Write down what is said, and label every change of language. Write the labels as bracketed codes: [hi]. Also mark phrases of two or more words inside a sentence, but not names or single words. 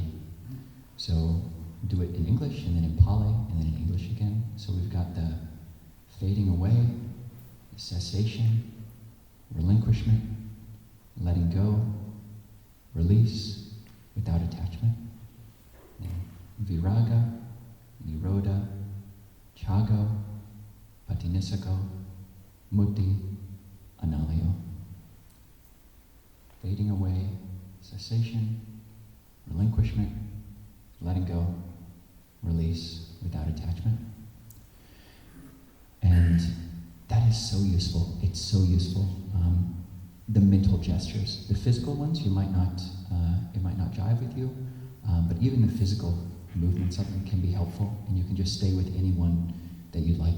[en] So do it in English, and then in Pali, and then in English again. So we've got the fading away, cessation, relinquishment, letting go, release without attachment. [pi] Then viraga, nirodha, chago, patinisako, mutti, analayo. [en] Fading away, cessation, relinquishment, letting go, release without attachment. And that is so useful. It's so useful. The mental gestures, the physical ones, it might not jive with you, but even the physical movements of them can be helpful, and you can just stay with anyone that you like.